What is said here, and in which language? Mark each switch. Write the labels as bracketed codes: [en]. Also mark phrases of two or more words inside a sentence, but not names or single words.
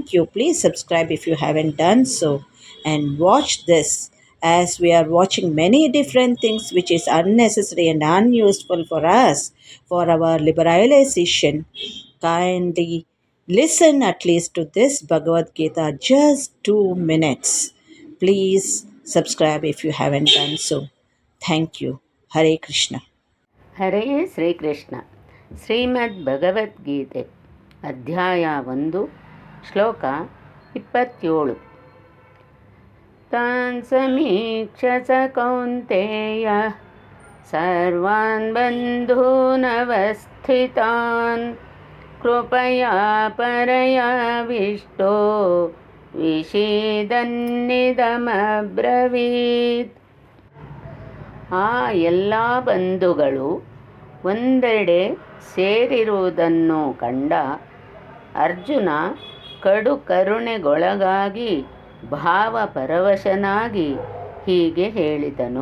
[en] Please subscribe if you haven't done so and watch this as we are watching many different things which is unnecessary and unuseful for us for our liberalization. Kindly listen at least to this Bhagavad Gita just 2 minutes. Please subscribe if you haven't done so. Thank you. [sa] हरे कृष्ण. [kn] ಹರೇ ಶ್ರೀಕೃಷ್ಣ. ಶ್ರೀಮದ್ ಭಗವದ್ಗೀತೆ ಅಧ್ಯಾಯ 1 ಶ್ಲೋಕ 27. [sa] ತಾನ್ ಸಮೀಕ್ಷ ಸ ಕೌಂತೆಯ ಸರ್ವಾನ್ ಬಂಧೂನವಸ್ಥಿತಾನ್ ಕೃಪಯಾ ಪರಯಾವಿಷ್ಟೋ ವಿಷೀದನ್ನಿದಮಬ್ರವೀತ್. [kn] ಆ ಎಲ್ಲ ಬಂಧುಗಳು ಒಂದೆಡೆ ಸೇರಿರುವುದನ್ನು ಕಂಡ ಅರ್ಜುನ ಕಡು ಕರುಣೆಗೊಳಗಾಗಿ ಭಾವಪರವಶನಾಗಿ ಹೀಗೆ ಹೇಳಿದನು.